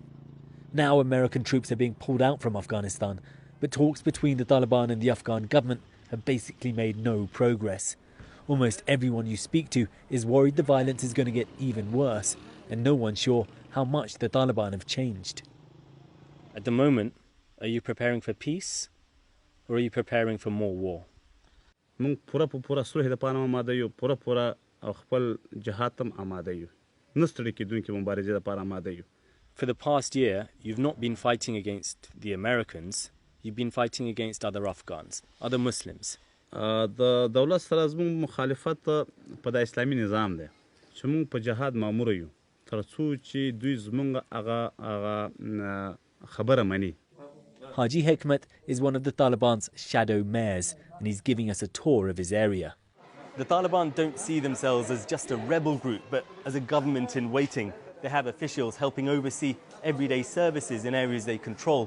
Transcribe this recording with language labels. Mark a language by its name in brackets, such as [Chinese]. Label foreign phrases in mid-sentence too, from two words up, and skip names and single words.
[English] Now American troops are being pulled out from Afghanistan, but talks between the Taliban and the Afghan government have basically made no progress. Almost everyone you speak to is worried the violence is going to get even worse, and no one's sure how much the Taliban have changed. At the moment, are you preparing for peace or are you preparing for more war? [Pashto] مونږ پوره سوله د پاره آماده یو پوره او خپل جهاد تم آماده یو نستړي کېدونکې مبارزې د پاره آماده یو. [English] For the past year, you've not been fighting against the Americans, you've been fighting against other Afghans, other Muslims. [Pashto] د دولت سره زموږ مخالفت په د اسلامي نظام دی چې مونږ په جهاد مامور یو تر څو چې دوی زموږ هغه خبره مني. [English] Haji Hekmat is one of the Taliban's shadow mayors, and he's giving us a tour of his area. The Taliban don't see themselves as just a rebel group, but as a government in waiting. They have officials helping oversee everyday services in areas they control.